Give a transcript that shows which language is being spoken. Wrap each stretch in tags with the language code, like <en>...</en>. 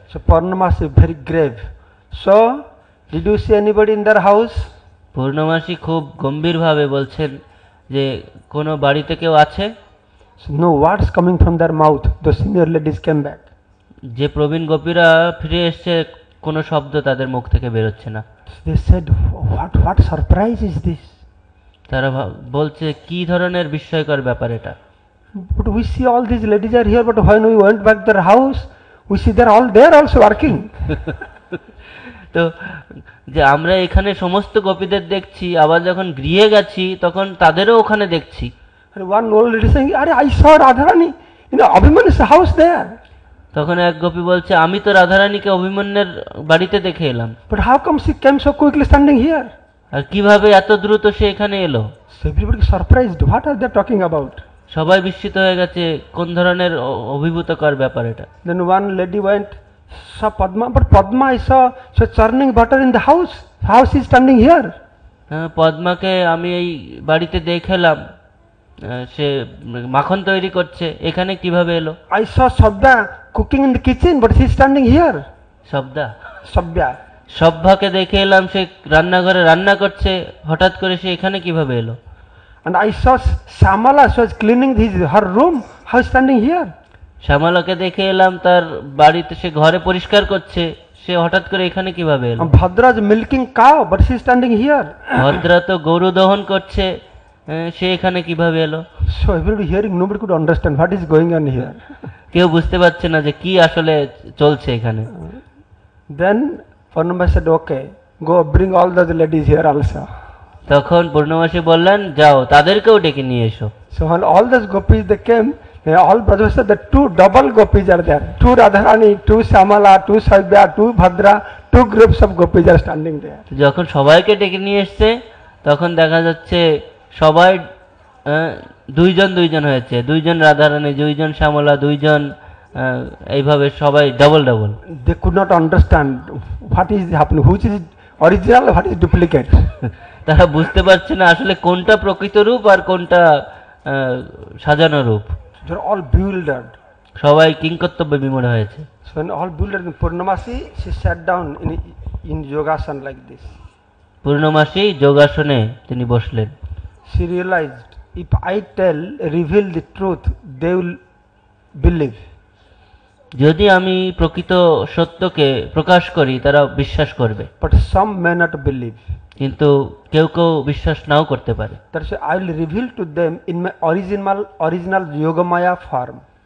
<en>So Purnamasi very grave. So did you see anybody in their house?</en> <bn>পূর্ণমাসী খুব গম্ভীরভাবে বলছেন যে কোনো বাড়িতে কেউ আছে?</bn> <en>So no words coming from their mouth. The senior ladies came back.</en> <bn>যে প্রবীণ গোপীরা ফিরে এসছে কোনো শব্দ তাদের মুখ থেকে বেরোচ্ছে না।</bn> <en>They said, what surprise is this?</en> <bn>তারা বলছে কি ধরনের বিস্ময়কর ব্যাপার এটা।</bn> <en>But we see all these ladies are here, but when we went back their house, we see they're all there also working.</en> <bn>তো যে আমরা এখানে সমস্ত গোপীদের দেখছি, আবার যখন গৃহে গেছি তখন তাদেরও ওখানে দেখছি।</bn> <en>And one old lady saying, I saw Radharani in Abhiman's house there.</en> <bn>তখন এক গোপী বলছে আমি তো রাধারানীকে অভিমন্যুর বাড়িতে দেখে এলাম।</bn> <en>But how come she came so quickly standing here?</en> <bn>আর কিভাবে এত দ্রুত সে এখানে এলো?</bn> <en>So everybody surprised. What are they talking about?</en> <bn>সবাই বিস্মিত হয়ে গেছে, কোন ধরনের অভিভূতকর ব্যাপার এটা।</bn> <en>Then one lady went, saw Padma, but Padma I saw so churning butter in the house. How she is standing here?</en> <bn>পদ্মাকে আমি এই বাড়িতে দেখলাম সে মাখন তৈরি করছে, এখানে কিভাবে এলো?</bn> <en>I saw Sabya cooking in the kitchen, but she is standing here. Sabya.</en> <bn>সভ্যাকে দেখে এলাম সে রান্নাঘরে রান্না করছে, হঠাৎ করে সে এখানে কিভাবে এলো?</bn> <en>And I saw Shamala, she was cleaning her room. How is standing here?</en> <bn>শ্যামলাকে দেখে এলাম তার বাড়িতে সে ঘরে পরিষ্কার করছে, সে হঠাৎ করে এখানে কিভাবে এলো?</bn> <en>Bhadra is milking cow, but she is standing here.</en> <bn>ভদ্রা তো গরু দহন করছে, সে এখানে কিভাবে এলো?</bn> <en>So everybody hearing, nobody could understand what is going on here.</en> <bn>কেউ বুঝতে পারছে না যে কি আসলে চলছে এখানে।</bn> <en>Then Purnamasi said, okay, go bring all the ladies here also.</en> <bn>তখন পূর্ণমাসী বললেন যাও তাদেরকেও ডেকে নিয়ে এসো।</bn> <en>So when all those gopis they came, all brothers said that two double gopis are there. Two Radharani, two Shamala, two Sabya, two Bhadra, two groups of gopis are standing there.</en> <bn>যখন সবাইকে ডেকে নিয়ে এসছে তখন দেখা যাচ্ছে সবাই দুইজন দুইজন হয়েছে, দুইজন রাধারানী, দুইজন শ্যামলা, দুইজন এইভাবে সবাই double double.</bn> <en>They could not understand what is happening, which is original, what is duplicate.</en> <bn>তারা বুঝতে পারছে না আসলে কোনটা প্রকৃত রূপ আর কোনটা সাজানো রূপ।</bn> <en>They are all bewildered.</en> <bn>সবাই কিংকর্তব্যে বিমূঢ় হয়েছে।</bn> <en>So when all bewildered, Purnamasi she sat down in yogasana like this.</en> <bn>পূর্ণমাসী যোগাসনে তিনি বসলেন।</bn> <en>She realized, if I reveal the truth, they will believe.</en> <bn>যদি আমি প্রকৃত সত্যকে প্রকাশ করি তারা বিশ্বাস করবে,</bn> <en>But some may not believe.</en> <bn>কিন্তু কেউ কেউ বিশ্বাস নাও করতে পারে।</bn> <en>That's why I will reveal to them in my original Yogamaya form.</en>